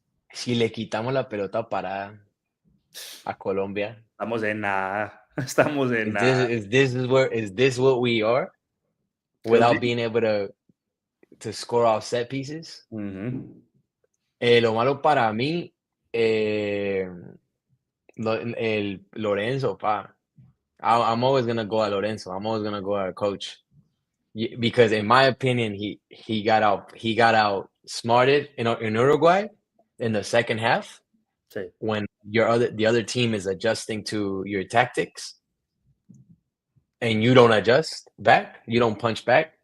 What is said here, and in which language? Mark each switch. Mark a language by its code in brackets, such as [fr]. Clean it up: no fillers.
[es] Si le quitamos la pelota parada a Colombia, Estamos en nada. Estamos en nada. [en] is this what we are? Without being able to score off set pieces. Mm-hmm. [es] Lo malo para mí, el Lorenzo, pa. [en] I'm always gonna go at Lorenzo. I'm always gonna go at coach, because in my opinion, he got out smarted in Uruguay in the second half, [es] Sí. [en] when the other team is adjusting to your tactics, and you don't adjust back, you don't punch back.